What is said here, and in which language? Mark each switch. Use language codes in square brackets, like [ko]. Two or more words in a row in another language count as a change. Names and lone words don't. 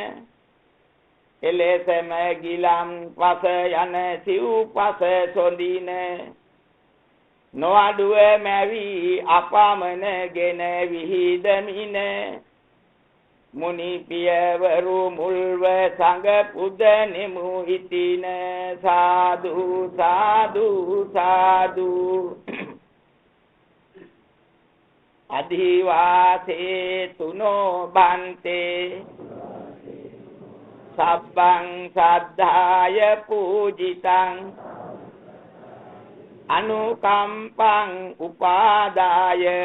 [si] එලෙසම ගිලම් පස යන සිව්පස සොඳින නොඅඩුව මැවි අපමණගෙන විහිදමින මුනි පියවරු මුල්ව සංඝ පුදනෙමු හිතින සාදු සාදු සාදු [pi] අධිවාසේ තුනෝ බන්තේ සබ්බං සද්ධාය පූජිතං අනුකම්පං උපාදාය